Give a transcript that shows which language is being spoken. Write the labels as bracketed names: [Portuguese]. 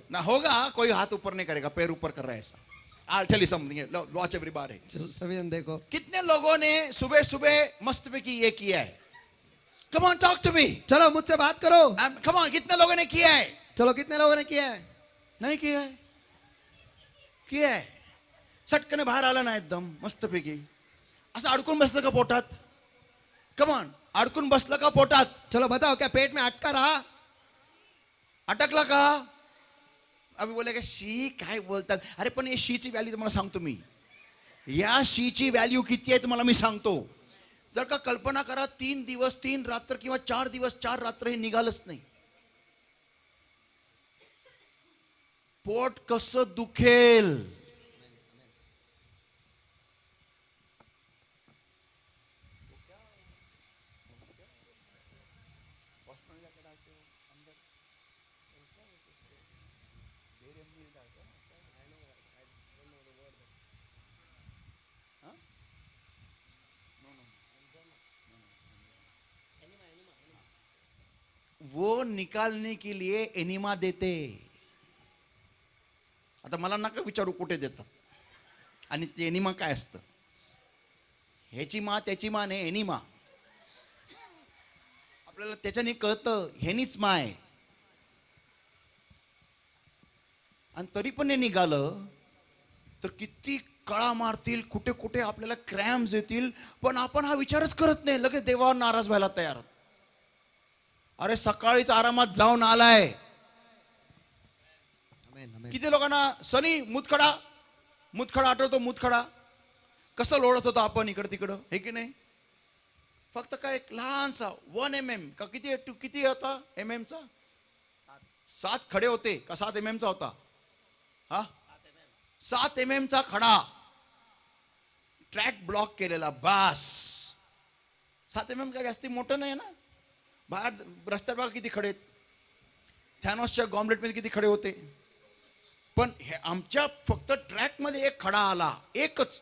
[Hindi] ना होगा, कोई हाथ ऊपर नहीं करेगा, पैर ऊपर कर रहा है ऐसा। [English] I'll tell you something. Watch everybody. [Hindi] चलो सभी ने देखो। कितने लोगों ने सुबह सुबह मस्त में की ये किया है? [English] Come on, talk to me. [Hindi] चलो मुझसे बात करो। [English] Come on, [Hindi] कितने लोगों ने किया है? चलो कितने लोगों ने किया है? [Marathi] नाही किया है? किया आहे. सटकने बाहेर आला ना एकदम मस्तपैकी, असं अडकून बसलं का पोटात? कमॉन, अडकून बसलं का पोटात? [Hindi] चलो बताओ, क्या पेट में अटका रहा? [Marathi] अटकला का? [Hindi] अभी बोलेगा [Marathi] शी काय बोलतात? अरे पण हे शीची व्हॅल्यू तुम्हाला सांगतो मी. या शीची व्हॅल्यू किती आहे तुम्हाला मी सांगतो. जर का कल्पना करा 3 दिवस 3 रात्र किंवा 4 दिवस 4 रात्र हे निघालच नाही, पोट कसं दुखेल. [Hindi] वो निकालने के लिए एनिमा देते. [Marathi] आता मला नका विचारू कुठे देतात आणि ते एनिमा काय असतं. ह्याची मा त्याची मा नाही, एनिमा. आपल्याला त्याच्याने कळतं ह्यानीच मा आहे, आणि तरी पण हे निघालं तर किती कळा मारतील, कुठे कुठे आपल्याला क्रॅम्स येतील, पण आपण हा विचारच करत नाही. लगेच देवावर नाराज व्हायला तयार. अरे सकाळीच आरामात जाऊन आलाय. आमेन, आमेन. किती लोकांना सनी मुतखडा आठवतो? मुतखडा कसं लोळत होता आपण इकडं तिकडं, हे की नाही? फक्त काय एक लहानसा 1 mm का किती होता mm चा? 7 खडे होते का 7 mm चा होता? हा, 7 mm चा खडा, ट्रॅक ब्लॉक केलेला. बास, 7 mm का जास्ती मोठं नाही ना. बाहेर रस्त्यावर बघा किती खडे. थॅनॉसच्या गॉम्बलेटमध्ये किती खडे होते, पण हे आमच्या फक्त ट्रॅक मध्ये एक खडा आला, एकच.